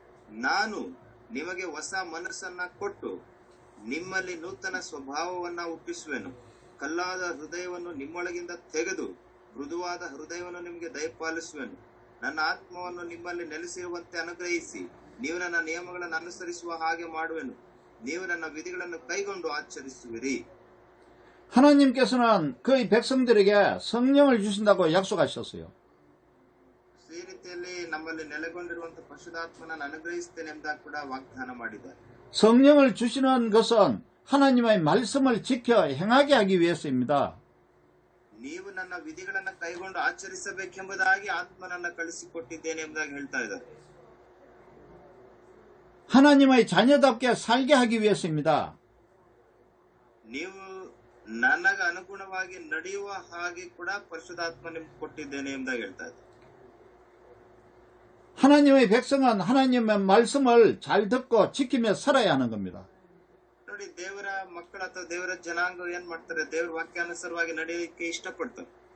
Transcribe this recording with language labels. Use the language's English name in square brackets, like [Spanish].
[Kannada] ನಾನು ನಿಮಗೆ ಹೊಸ ಮನಸ್ಸನ್ನ ಕೊಟ್ಟು ನಿಮ್ಮಲ್ಲಿ ನೂತನ ಸ್ವಭಾವವನ್ನ ಹುಟ್ಟಿಸುವೆನು. ಕಲ್ಲಾದ ಹೃದಯವನ್ನು ನಿಮ್ಮೊಳಗಿಂದ ತೆಗೆದು ಮೃದುವಾದ ಹೃದಯವನ್ನು ನಿಮಗೆ ದಯಪಾಲಿಸುವೆನು. ನನ್ನ ಆತ್ಮವನ್ನು ನಿಮ್ಮಲ್ಲಿ ನೆಲೆಸಿರುವಂತೆ ಅನುಗ್ರಹಿಸಿ ನೀವು ನನ್ನ ನಿಯಮಗಳನ್ನು ಅನುಸರಿಸುವ ಹಾಗೆ ಮಾಡುವೆನು. ನೀವು ನನ್ನ ವಿಧಿಗಳನ್ನು ಕೈಗೊಂಡು ಆಚರಿಸುವಿರಿ. [Korean] 하나님께서는 그의 백성들에게 성령을 주신다고 약속하셨어요. [Kannada] ಈ ರೀತಿಯಲ್ಲಿ ನಮ್ಮಲ್ಲಿ ನೆಲೆಗೊಂಡಿರುವಂತಹ ಪರಿಶುದ್ಧಾತ್ಮನನ್ನು ಅನುಗ್ರಹಿಸುತ್ತೇನೆ ಎಂಬುದಾಗಿ ಕೂಡ ವಾಗ್ದಾನ ಮಾಡಿದ್ದಾರೆ. [Korean] 성령을 주시는 것은 하나님의 말씀을 지켜 행하게 하기 위해서입니다. [Kannada] ನೀವು ನನ್ನ ವಿಧಿಗಳನ್ನು ಕೈಗೊಂಡು ಆಚರಿಸಬೇಕೆಂಬುದಾಗಿ ಆತ್ಮನನ್ನ ಕಳಿಸಿಕೊಟ್ಟಿದ್ದೇನೆ ಎಂಬುದಾಗಿ ಹೇಳ್ತಾ ಇದ್ದಾರೆ. [Korean] 하나님의 자녀답게 살게 하기 위해서입니다. [Kannada] ನೀವು ನನಗ ಅನುಗುಣವಾಗಿ ನಡೆಯುವ ಹಾಗೆ ಕೂಡ ಪರಿಶುದ್ಧಾತ್ಮ ನಿಮ್ಗೆ ಕೊಟ್ಟಿದ್ದೇನೆ ಎಂಬುದಾಗಿ ಹೇಳ್ತಾ ಇದೆ. [Korean] 하나님의 백성은 하나님의 말씀을 잘 듣고 지키며 살아야 하는 겁니다. [Kannada] ನೋಡಿ, ದೇವರ ಮಕ್ಕಳು ಅಥವಾ ದೇವರ ಜನಾಂಗ ಏನ್ ಮಾಡ್ತಾರೆ? ದೇವರ ವಾಕ್ಯಾನುಸಾರವಾಗಿ ನಡೆಯಲಿಕ್ಕೆ ಇಷ್ಟಪಡ್ತಾರೆ.